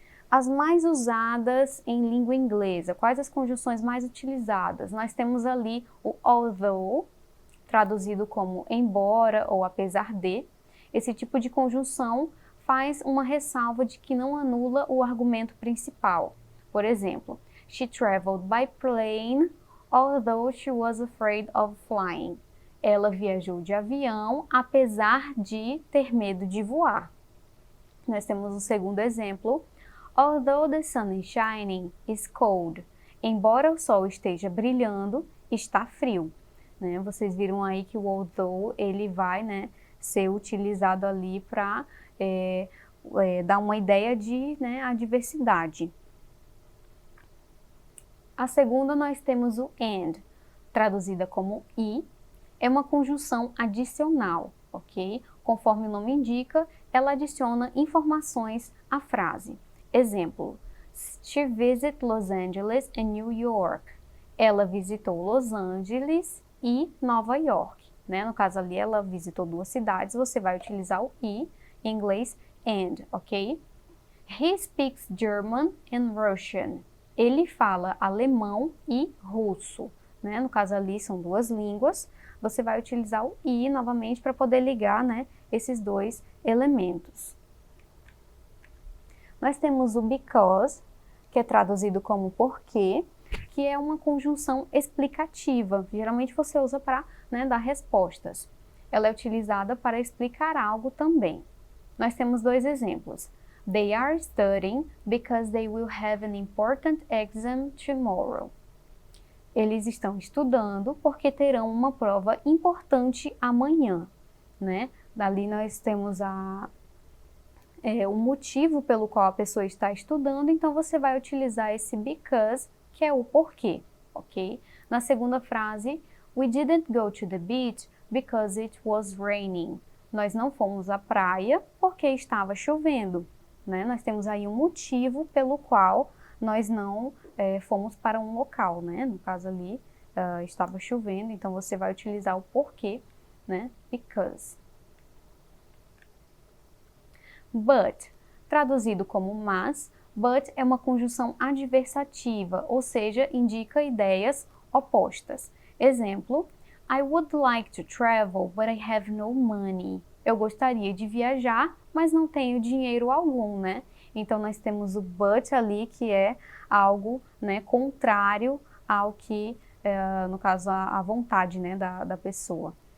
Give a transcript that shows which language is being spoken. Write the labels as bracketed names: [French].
[Portuguese] As mais usadas em língua inglesa, quais as conjunções mais utilizadas? Nós temos ali o although, traduzido como embora ou apesar de. Esse tipo de conjunção faz uma ressalva de que não anula o argumento principal. Por exemplo, [English] she traveled by plane, although she was afraid of flying. [Portuguese] Ela viajou de avião, apesar de ter medo de voar. Nós temos um segundo exemplo. [English] Although the sun is shining, it's cold. [Portuguese] Embora o sol esteja brilhando, está frio. Né? Vocês viram aí que o although, ele vai, né, ser utilizado ali para dar uma ideia de, né, adversidade. A segunda nós temos o and, traduzida como e, é uma conjunção adicional, ok? Conforme o nome indica, ela adiciona informações à frase. Exemplo, [English] she visited Los Angeles and New York. [Portuguese] Ela visitou Los Angeles e Nova York, né? No caso ali, ela visitou duas cidades, você vai utilizar o e, em inglês, and, ok? [English] He speaks German and Russian. [Portuguese] Ele fala alemão e russo, né? No caso ali, são duas línguas. Você vai utilizar o e novamente para poder ligar, né, esses dois elementos. Nós temos o because, que é traduzido como porque, que é uma conjunção explicativa. Geralmente você usa para, né, dar respostas. Ela é utilizada para explicar algo também. Nós temos dois exemplos. [English] They are studying because they will have an important exam tomorrow. [Portuguese] Eles estão estudando porque terão uma prova importante amanhã, né? Dali nós temos o motivo pelo qual a pessoa está estudando, então você vai utilizar esse because, que é o porquê, ok? Na segunda frase, [English] we didn't go to the beach because it was raining. [Portuguese] Nós não fomos à praia porque estava chovendo, né? Nós temos aí um motivo pelo qual nós não fomos para um local, né? No caso ali, estava chovendo, então você vai utilizar o porquê, né? Because. But, traduzido como mas, but é uma conjunção adversativa, ou seja, indica ideias opostas. [English] Exemplo, I would like to travel, but I have no money. [Portuguese] Eu gostaria de viajar, mas não tenho dinheiro algum, né? Então, nós temos o but ali, que é algo, né, contrário ao que, no caso, a vontade, né, da pessoa.